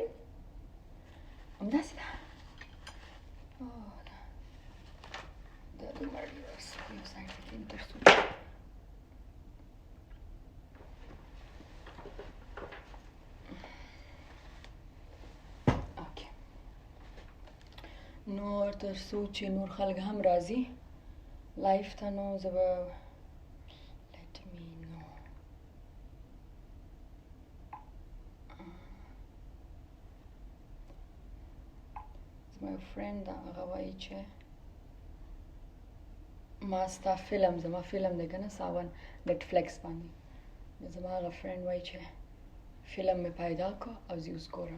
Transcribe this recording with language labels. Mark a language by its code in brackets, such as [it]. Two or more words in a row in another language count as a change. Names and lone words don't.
[ps] همداسې ده. دا دومره ډېره یو ساعت کې تر څو نور تر څو چې نور خلک هم راځي لایف ته، نو زه به [en] let me know. [ps] زما یو فرینډ ده، هغه وایي چې ما ستا فلم، زما فلم دی که نه ساون نټفلکس باندې، زما هغه فرینډ وایي چې فلم مې پیدا کړ او زه اوس ګورم.